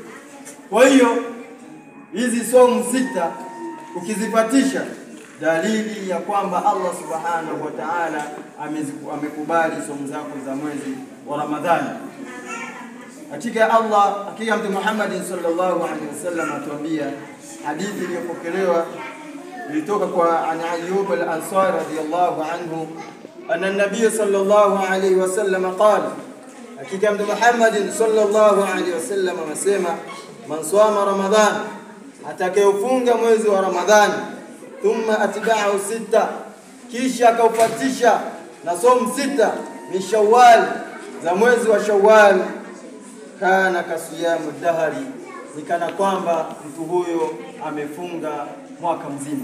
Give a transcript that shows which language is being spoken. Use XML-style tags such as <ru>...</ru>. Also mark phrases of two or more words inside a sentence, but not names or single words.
<sw>Kwa hiyo hizi somo sita ukizipatisha, dalili ya kwamba</sw> <ar>الله سبحانه وتعالى</ar> <sw>amekubali somo zako za mwezi wa Ramadhani. Hakika Mtume Muhammad</sw> <ar>صلى الله عليه وسلم</ar> <sw>atuambia hadithi iliyopokelewa ilitoka kwa Ayyub al-Ansari</sw> <ar>رضي الله عنه, أن النبي صلى الله عليه وسلم قال,</ar> <sw>hakika Mtume Muhammad</sw> <ar>صلى الله عليه وسلم</ar> <sw>amesema,</sw> <ar>من صام رمضان,</ar> <sw>atakayefunga mwezi wa Ramadhani,</sw> <ar>ثم أتبعه ستا,</ar> <sw>kisha akaufuatisha na somo sita ni Shawwal, za mwezi wa Shawwal,</sw> <ar>كان كصيام الدهر,</ar> <sw>ni kana kwamba mtu huyo amefunga mwaka mzima.</sw>